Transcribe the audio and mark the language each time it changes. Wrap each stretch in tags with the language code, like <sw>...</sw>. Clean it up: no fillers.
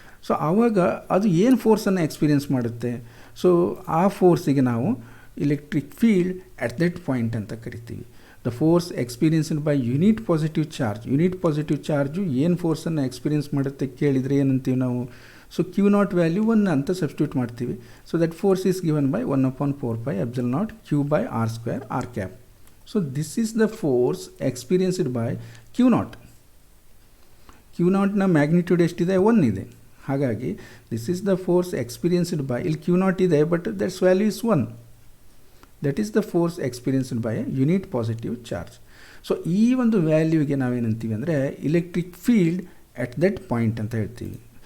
<kn>So ಆವಾಗ ಅದು ಏನು ಫೋರ್ಸನ್ನು ಎಕ್ಸ್ಪೀರಿಯನ್ಸ್ ಮಾಡುತ್ತೆ, ಸೊ ಆ ಫೋರ್ಸಿಗೆ ನಾವು</kn> <en>electric field at that point</en> <kn>ಅಂತ ಕರಿತೀವಿ.</kn> <en>The force experienced by unit positive charge.</en> <kn>Unit positive charge ಏನು ಫೋರ್ಸನ್ನು ಎಕ್ಸ್ಪೀರಿಯನ್ಸ್ ಮಾಡುತ್ತೆ ಕೇಳಿದರೆ ಏನಂತೀವಿ ನಾವು, ಸೊ ಕ್ಯೂ ನಾಟ್ ವ್ಯಾಲ್ಯೂ 1 ಅಂತ ಸಬ್ಸ್ಟಿಟ್ಯೂಟ್ ಮಾಡ್ತೀವಿ.</kn> <en>So that force is given by 1/4 epsilon naught q by r square r cap. So this is the force experienced by q naught.</en> <kn>q naught ನ magnitude ಎಷ್ಟಿದೆ? 1 ಇದೆ. ಹಾಗಾಗಿ</kn> <en>this is the force experienced by,</en> <kn>ಇಲ್ಲಿ q not ಇದೆ</kn> <en>But that's value is 1. That is the force experienced by a unit positive charge.</en> <kn>So ಈ ಒಂದು ವ್ಯಾಲ್ಯೂಗೆ ನಾವೇನಂತೀವಿ ಅಂದರೆ</kn> <en>electric field at that point</en> <kn>ಅಂತ ಹೇಳ್ತೀವಿ.</kn>